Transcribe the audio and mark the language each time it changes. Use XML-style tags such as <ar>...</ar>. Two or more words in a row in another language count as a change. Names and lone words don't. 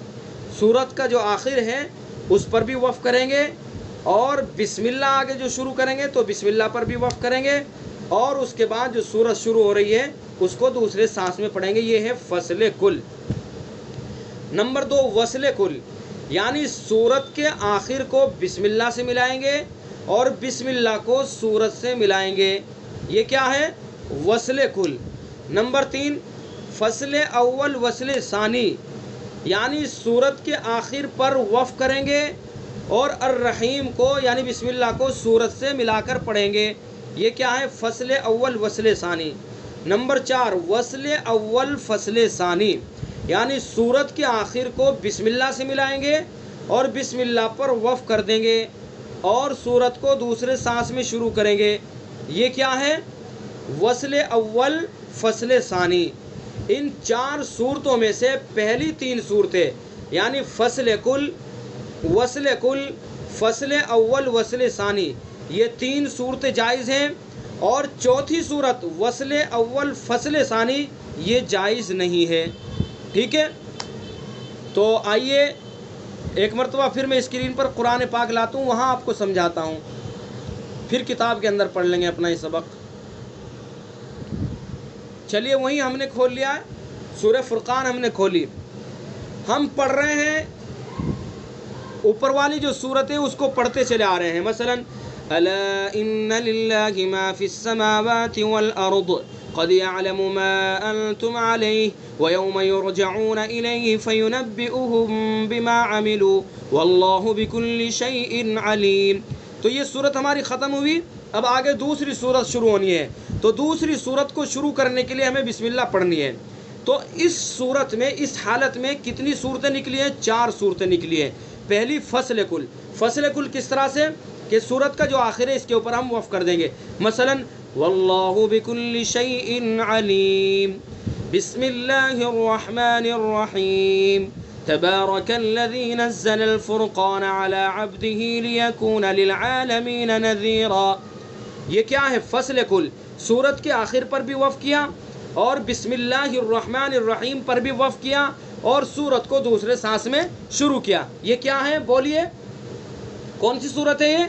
<ur>صورت کا جو آخر ہے اس پر بھی وقف کریں گے اور بسم اللہ آگے جو شروع کریں گے تو بسم اللہ پر بھی وقف کریں گے، اور اس کے بعد جو سورت شروع ہو رہی ہے اس کو دوسرے سانس میں پڑھیں گے. یہ ہے فصل کل. نمبر 2 وصل کل، یعنی سورت کے آخر کو بسم اللہ سے ملائیں گے اور بسم اللہ کو سورت سے ملائیں گے. یہ کیا ہے؟ وصل کل. نمبر 3 فصل اول وصل ثانی، یعنی سورت کے آخر پر وقف کریں گے اور الرحیم کو یعنی بسم اللہ کو سورت سے ملا کر پڑھیں گے. یہ کیا ہے؟ فصل اول وصل ثانی. نمبر 4 وصل اول فصل ثانی، یعنی سورت کے آخر کو بسم اللہ سے ملائیں گے اور بسم اللہ پر وقف کر دیں گے اور سورت کو دوسرے سانس میں شروع کریں گے. یہ کیا ہے؟ وصل اول فصل ثانی. ان 4 صورتوں میں سے پہلی 3 صورتیں یعنی فصل کل، وصل کل، فصل اول وصل ثانی، یہ 3 صورتیں جائز ہیں، اور چوتھی صورت وصل اول فصل ثانی یہ جائز نہیں ہے. ٹھیک ہے، تو آئیے ایک مرتبہ پھر میں اسکرین پر قرآن پاک لاتا ہوں، وہاں آپ کو سمجھاتا ہوں، پھر کتاب کے اندر پڑھ لیں گے اپنا یہ سبق. چلیے وہیں ہم نے کھول لیا ہے، سورہ فرقان ہم نے کھولی. ہم پڑھ رہے ہیں اوپر والی جو صورت ہے اس کو پڑھتے چلے آ رہے ہیں.</ur> <ar>مثلا الا ان للہ ما فی السماوات والارض قد يعلم ما انتم علیہ ویوم یرجعون الیہ فینبئهم بما عملوا واللہ بکل شیء علیم.</ar> <ur>تو یہ صورت ہماری ختم ہوئی. اب آگے دوسری صورت شروع ہونی ہے، تو دوسری صورت کو شروع کرنے کے لیے ہمیں بسم اللہ پڑھنی ہے. تو اس صورت میں اس حالت میں کتنی صورتیں نکلی ہیں؟ 4 صورتیں نکلی ہیں. پہلی فصل کل. فصل کل کس طرح سے کہ صورت کا جو آخر ہے اس کے اوپر ہم وقف کر دیں گے.</ur> <ar>مثلا واللہ بکل شیء علیم، بسم اللہ الرحمن الرحیم، تبارک الذی نزل الفرقان علی عبده لیکون للعالمین نذیرا.</ar> <ur>یہ کیا ہے؟ فصل کل. سورت کے آخر پر بھی وقف کیا اور بسم اللہ الرحمن الرحیم پر بھی وقف کیا اور سورت کو دوسرے سانس میں شروع کیا. یہ کیا ہے؟ بولیے کون سی صورت ہے یہ؟</ur>